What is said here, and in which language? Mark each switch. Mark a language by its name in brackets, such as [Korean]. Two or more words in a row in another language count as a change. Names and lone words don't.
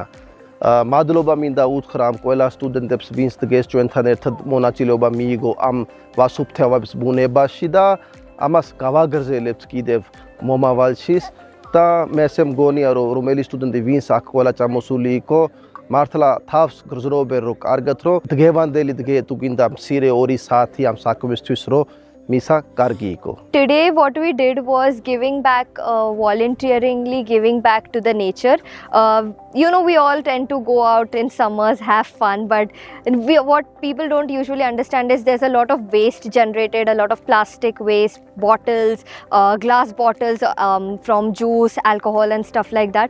[Georgian] მადლობა მინდა უთხრა ამ ყველა სტუდენტებს, ვინც დღეს ჩვენთან ერთად მონაწილეობა მიიღო ამ ვასუფთავების ბუნებაში და ამას გავაგრძელებთ კიდევ მომავალში და მე ესე მგონია რომ რომელი სტუდენტი ვინც აქ ყველა წამოსული იყო მართლა თავს გრძნობენ რომ კარგად რომ დღევანდელი დღე თუ გინდა მცირე 2 საათი ამ საქმისთვის რომ misa kargi ko. [English] Today what we did was giving back, volunteeringly giving back to the nature. You know, we all tend to go out in summers, have fun, but what people don't usually understand is there's a lot of waste generated, a lot of plastic waste, bottles, glass bottles from juice, alcohol and stuff like that.